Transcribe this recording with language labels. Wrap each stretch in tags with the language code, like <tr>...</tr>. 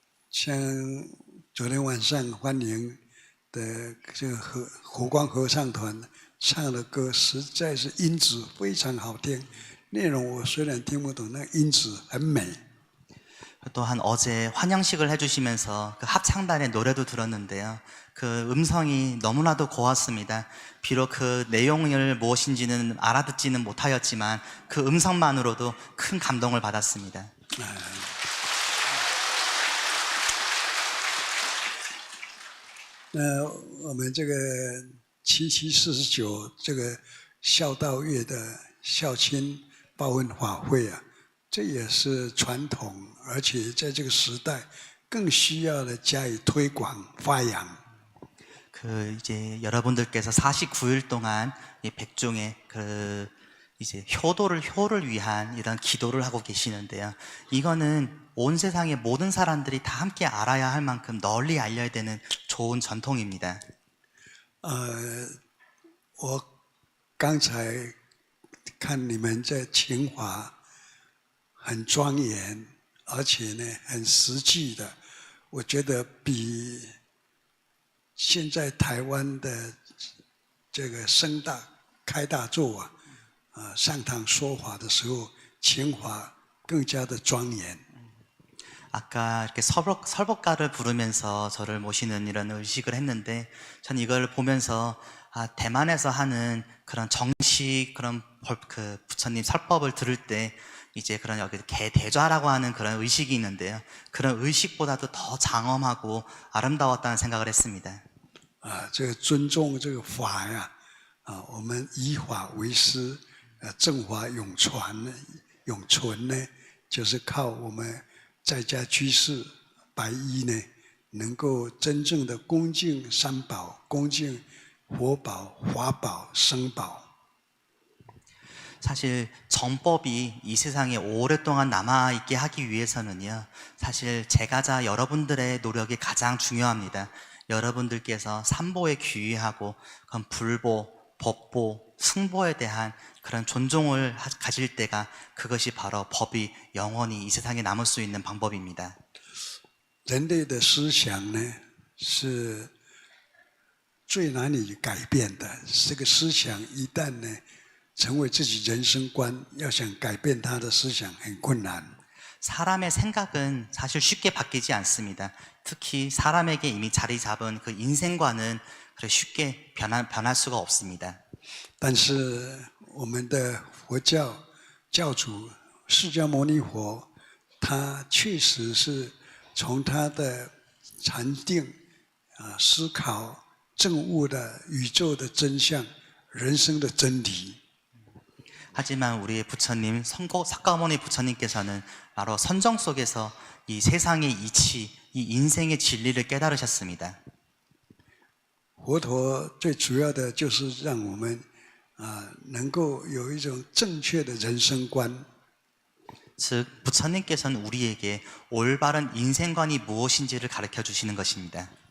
<zh>像 昨天晚上欢迎的这个佛光合唱团唱的歌，实在是音质非常好听。内容我虽然听不懂，那音质很美。</zh> <ko>또한 어제 환영식을 해주시면서 그 합창단의 노래도 들었는데요. 그 음성이 너무나도 고왔습니다. 비록 그 내용을 무엇인지는 알아듣지는 못하였지만 그 음성만으로도 큰 감동을 받았습니다.</ko> <zh>那我们这个7749这个孝道月的孝亲报恩法会这也是传统，而且在这个时代更需要的加以推广发扬。</zh> <ko>그 이제 여러분들께서 49일 동안 이 백중에 그 이제 효를 위한 이런 기도를 하고 계시는데요. 이거는 온 세상의 모든 사람들이 다 함께 알아야 할 만큼 널리 알려야 되는 좋은 전통입니다.</ko> <zh>我刚才看你们在清华很庄严，而且呢很实际的，我觉得比现在台湾的这个开大座上堂说法的时候，清华更加的庄严。</zh> <ko>아까 이렇게 설법가를 부르면서 저를 모시는 이런 의식을 했는데, 전 이걸 보면서 대만에서 하는 그런 정식 그런 그 부처님 설법을 들을 때 이제 그런 여기 개대좌라고 하는 그런 의식이 있는데요. 그런 의식보다도 더 장엄하고 아름다웠다는 생각을 했습니다.</ko> <zh>这个尊重这个法呀，我们以法为师，正法永存呢，就是靠我们在家居士白衣呢，能够真正的恭敬三宝，恭敬佛宝、法宝、僧宝。</zh> <ko>사실 정법이 이 세상에 오랫동안 남아있게 하기 위해서는요, 사실 제가자 여러분들의 노력이 가장 중요합니다. 여러분들께서 삼보에 귀의하고 그런 불보, 법보, 승보에 대한 그런 존중을 가질 때가 그것이 바로 법이 영원히 이 세상에 남을 수 있는 방법입니다.</ko> <zh>人类的思想呢，是最难以改变的。这个思想一旦呢，成为自己人生观，要想改变他的思想很困难。</zh> <ko>사람의 생각은 사실 쉽게 바뀌지 않습니다. 특히 사람에게 이미 자리 잡은 그 인생관은 쉽게 변할 수가 없습니다.</ko> <zh>但是我们的佛教教主释迦牟尼佛，他确实是从他的禅定思考证悟的宇宙的真相、人生的真理。</zh> <ko>하지만 우리의 부처님 석가모니 부처님께서는 바로 선정 속에서 이 세상의 이치, 이 인생의 진리를 깨달으셨습니다.</ko> <zh>佛陀最主要的就是让我们能够有一种正确的人生观。</zh> <ko>즉 부처님께서는 우리에게 올바른 인생관이 무엇인지를 가르쳐 주시는 것입니다.</ko>